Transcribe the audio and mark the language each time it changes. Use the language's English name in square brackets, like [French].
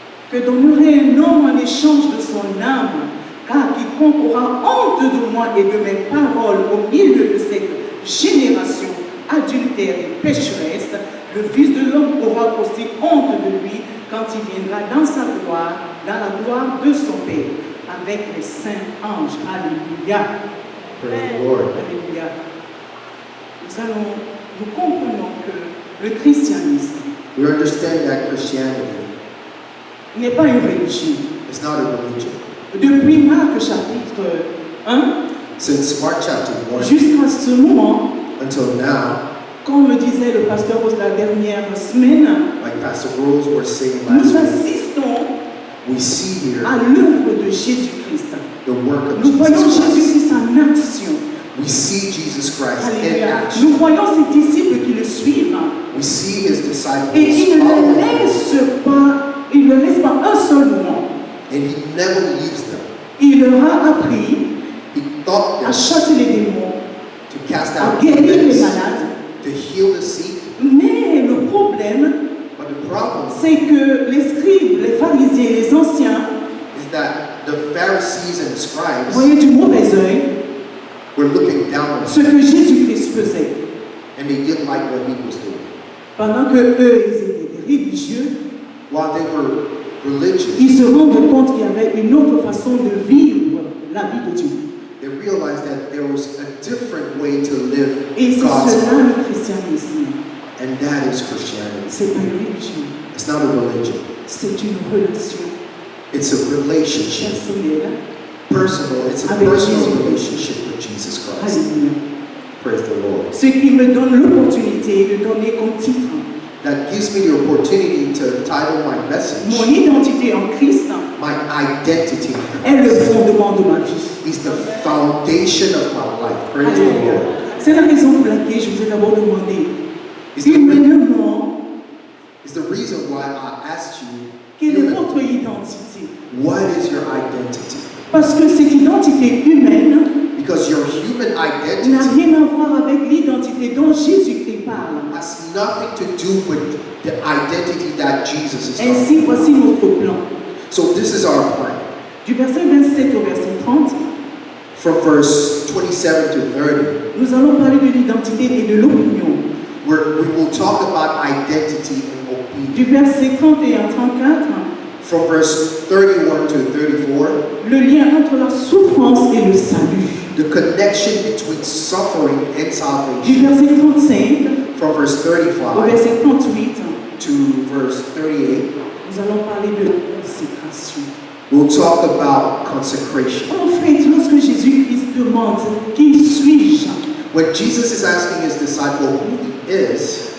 [French] Que donnerait un homme en échange de son âme? Car quiconque aura honte de moi et de mes paroles au milieu de cette génération adultère et pécheresse, le Fils de l'homme aura aussi honte de lui quand il viendra dans sa gloire, dans la gloire de son Père, avec les saints anges. Alléluia. [English] Praise the Lord. [French] Alléluia. Nous comprenons que le christianisme [English] We understand that Christianity [French] n'est pas une religion. [English] is not a religion. [French] Depuis Marc chapitre 1 [English] Since Mark chapter 1 [French] jusqu'à ce moment, [English] until now, [French] comme le disait le pasteur Rose la dernière semaine, [English] like Pastor Rose was saying [French] nous [English] last week, [French] assistons [English] we see here [French] à l'œuvre de Jésus-Christ. [English] the work of [French] Nous voyons [English] Jesus Christ. [French] Jésus-Christ en action. [English] We see Jesus Christ in [French] Alléluia. [English] action. [French] Nous voyons ses disciples qui le suivent. [English] We see his disciples [French] Et il ne [English] following [French] les [English] him, [French] laisse pas un seul moment. [English] and he never leaves them. [French] Il leur a appris [English] He taught [French] à [English] them [French] chasser les démons, [English] to cast [French] à out guérir les malades. [English] to heal the sick. [French] Mais le problème, [English] But the problem [French] c'est que les scribes, les pharisiens, les anciens [English] is that the Pharisees and scribes [French] voyaient du mauvais œil [English] were looking down on [French] ce [English] him, [French] que Jésus-Christ faisait. [English] and they didn't like what he was doing. [French] Pendant que eux, ils étaient des religieux, [English] While they were religious, [French] ils se rendent compte qu'il y avait une autre façon de vivre la vie de Dieu. [English] they realized that there was a different way to live [French] Et c'est [English] God's [French] cela [English] life, [French] le christianisme. [English] and that is Christianity. [French] C'est pas une religion, [English] It's not a religion. [French] c'est une relation [English] It's a relationship, [French] personnelle. [English] personal. It's a [French] Avec [English] personal [French] Jésus. [English] relationship with Jesus Christ. [French] Alléluia. [English] Praise the Lord. [French] Ce qui me donne l'opportunité de donner comme titre [English] That gives me the opportunity to title my message, [French] mon identité en Christ [English] my identity [French] est le fondement de ma vie. [English] is the foundation of my life. Praise the [French] Alléluia. [English] Lord. [French] C'est la raison pour laquelle je vous ai d'abord demandé [English] It's the, [French] humainement [English] it's the reason why I asked you, [French] quelle est votre identité. [English] what is your identity? [French] Parce que cette identité humaine [English] Because your human [French] n'a [English] identity [French] rien à voir avec l'identité dont Jésus-Christ parle. [English] has nothing to do with the identity that Jesus is talking [French] Ainsi, [English] about. [French] voici notre plan. [English] So this is our plan. [French] Du verset 27 au verset 30, [English] From verse 27 to 30, [French] nous allons parler de l'identité et de l'opinion. [English] where we will talk about identity and obedience. [French] Du verset 31 à 34, [English] From verse 31 to 34, [French] le lien entre la souffrance et le salut. [English] the connection between suffering and [French] Du verset 35 [English] From verse [French] au [English] 35 [French] verset 38, [English] to verse 38, [French] nous allons parler de la consécration. [English] we'll talk about consecration. [French] En fait, lorsque Jésus-Christ demande qui suis-je, [English] When Jesus is asking his disciple who he is,